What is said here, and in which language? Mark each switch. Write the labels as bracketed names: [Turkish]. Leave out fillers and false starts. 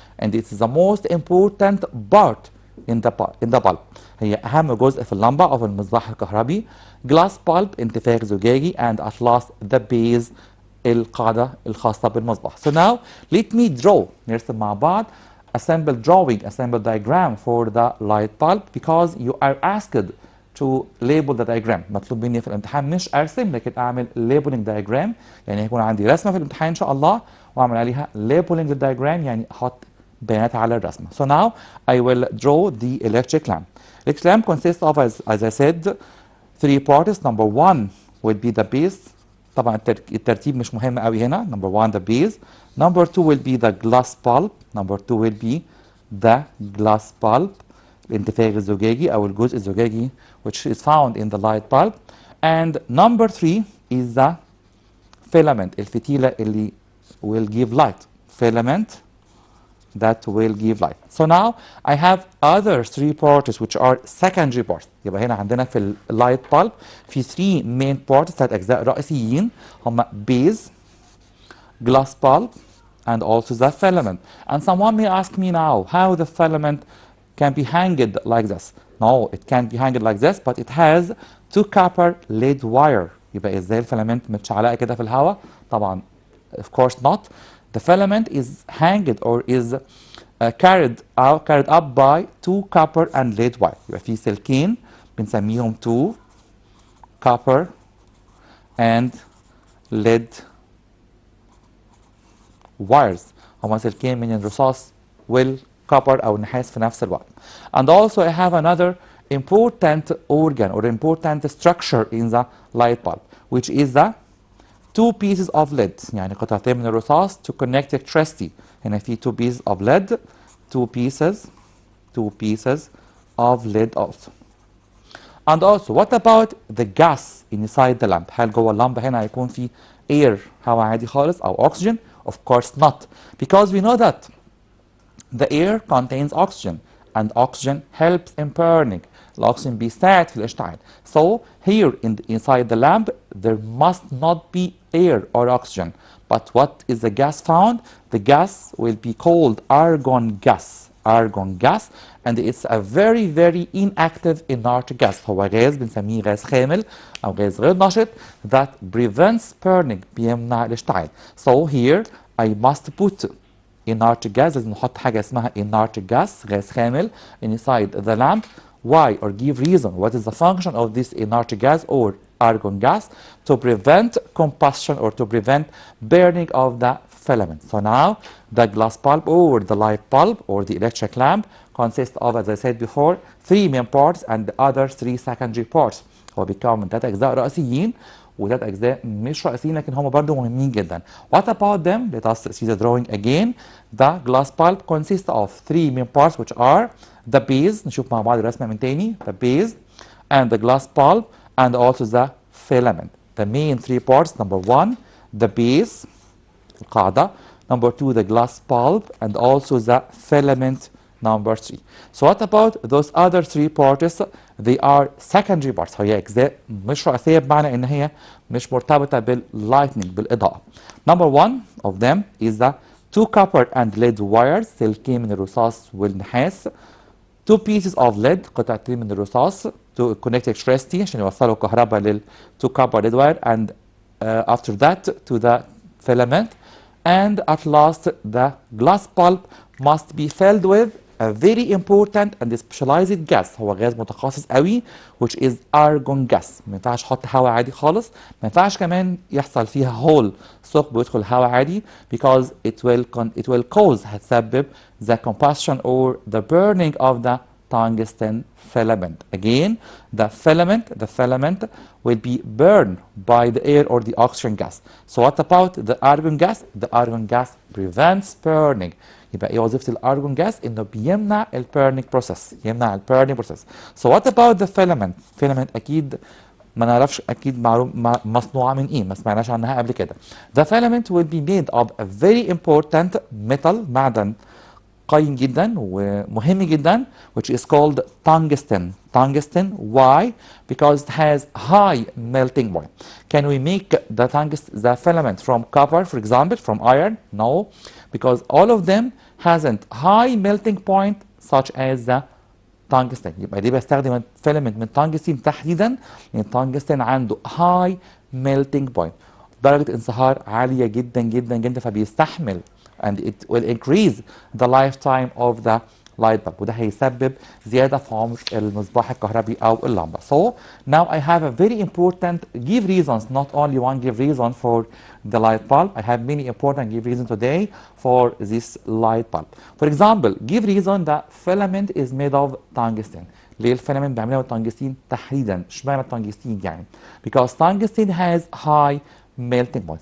[English] And it is the most important part in the bulb. [Arabic] هي أهم جزء في اللمبة أو في المصباح الكهربي. [English] glass bulb [Arabic] انتفاخ زجاجي [English] and at last the base [Arabic] القاعدة الخاصة بالمصباح. [English] So now let me draw. [Arabic] نرسم مع بعض [English] a simple drawing, a simple diagram for the light bulb because you are asked to label the diagram. [Arabic] مطلوب مني في الامتحان مش أرسم لكن أعمل [English] labeling diagram. [Arabic] يعني هيكون عندي رسمة في الامتحان إن شاء الله وأعمل عليها [English] labeling diagram [Arabic] يعني أحط بيانات على الرسمة. [English] So now I will draw the electric lamp. Electric lamp consists of, as I said, three parts. Number one would be the base. [Arabic] طبعا الترتيب مش مهم قوي هنا. [English] Number one, the base. Number two will be the glass bulb. Number two will be the glass bulb. [Arabic] الانتفاخ الزجاجي أو الجزء الزجاجي [English] which is found in the light bulb. And number three is the filament. [Arabic] الفتيلة اللي [English] will give light. Filament that will give light. So now I have other three parts which are secondary parts. [Arabic] يبقى هنا عندنا في [English] light bulb في three main parts [Arabic] ثلاث أجزاء رئيسيين هم [English] base, glass bulb, and also the filament. And someone may ask me now how the filament can be hanged like this. No, it can't be hanged like this, but it has two copper lead wire. [Arabic] يبقى ازاي الفيلامنت متشعلقة كده في الهواء؟ طبعا [English] of course not. The filament is hanged or is carried up by two copper and lead wire. [Arabic] يبقى في سلكين بنسميهم [English] two copper and lead wires. [Arabic] هما سلكين من الرصاص والكوبر أو النحاس في نفس الوقت. [English] And also I have another important organ or important structure in the light bulb, which is the two pieces of lead. [Arabic] يعني قطعتين من الرصاص [English] to connect electricity. [Arabic] هنا في [English] two pieces of lead, two pieces 2 pieces of lead also. And also, what about the gas inside the lamp? [Arabic] هل جوه اللمبة هنا هيكون في air هواء عادي خالص أو oxygen? [English] Of course not, because we know that the air contains oxygen and oxygen helps in burning. [Arabic] الأكسجين بيساعد في الاشتعال. [English] So here inside the lamp there must not be air or oxygen. But what is the gas found? The gas will be called argon gas. Argon gas, and it's a very very inactive inert gas. [Arabic] هو غاز بنسميه غاز خامل أو غاز غير نشط [English] that prevents burning [Arabic] بيمنع الاشتعال. [English] So here I must put inert gas. [Arabic] لازم نحط حاجة اسمها [English] inert gas [Arabic] غاز خامل [English] inside the lamp. Why? Or give reason. What is the function of this inert gas or argon gas? To prevent combustion or to prevent burning of the filament. So now the glass bulb or the light bulb or the electric lamp consists of, as I said before, 3 main parts and the other 3 secondary parts. [Arabic] هو بيتكون من 3 أجزاء رئيسيين و3 أجزاء مش رئيسيين لكن هم برضه مهمين جدا. [English] What about them? Let us see the drawing again. The glass bulb consists of 3 main parts which are the base. [Arabic] نشوف مع بعض الرسمة من تاني. [English] The base and the glass bulb and also the filament. The main 3 parts, number 1, the base, القاعدة. Number 2, the glass bulb and also the filament, number 3. So what about those other 3 parts? They are secondary parts. [Arabic] هي أجزاء مش رئيسية بمعنى إن هي مش مرتبطة باللايتنينج بالإضاءة. [English] Number 1 of them is the 2 copper and lead wires. [Arabic] سلكين من الرصاص والنحاس. [English] 2 pieces of lead [Arabic] قطعتين من الرصاص [English] to connect electricity [Arabic] عشان يوصلوا كهرباء لل [English] 2 copper lead wire and after that to the filament. And at last the glass bulb must be filled with a very important and specialized gas. [Arabic] هو غاز متخصص قوي [English] which is argon gas. [Arabic] ما ينفعش احط هواء عادي خالص. ما ينفعش كمان يحصل فيها هول ثقب ويدخل هواء عادي [English] because it will cause [Arabic] هتسبب [English] the combustion or the burning of the tungsten filament. Again, the filament will be burned by the air or the oxygen gas. So what about the argon gas? The argon gas prevents burning. [Arabic] يبقى ايه وظيفة الارجون جاس؟ انه بيمنع [English] البيرنينج بروسيس، [Arabic] يمنع البيرنينج بروسيس. [English] So what about the filament? [Arabic] filament اكيد ما نعرفش اكيد معلوم مصنوعة من ايه، ما سمعناش عنها قبل كده. [English] The filament will be made of a very important metal [Arabic] معدن قيم جدا ومهم جدا [English] which is called tungsten. Tungsten, why? Because it has high melting point. Can we make the filament from copper, for example, from iron? No, because all of them hasn't high melting point such as the tungsten. [Arabic] يبقى دي بستخدم الفيلمنت من tungsten تحديدا لان tungsten عنده [English] high melting point، [Arabic] درجة انصهار عالية جدا جدا جدا، فبيستحمل [English] and it will increase the lifetime of the light bulb، [Arabic] وده هيسبب زيادة في عمر المصباح الكهربي أو اللمبة. [English] So now I have a very important give reasons, not only one give reason for the light bulb. I have many important give reasons today for this light bulb. For example, give reason that filament is made of tungsten. [Arabic] ليه الفيلامنت بيعملها من التنجستين تحديدا؟ اشمعنى التنجستين يعني؟ [English] Because tungsten has high melting point.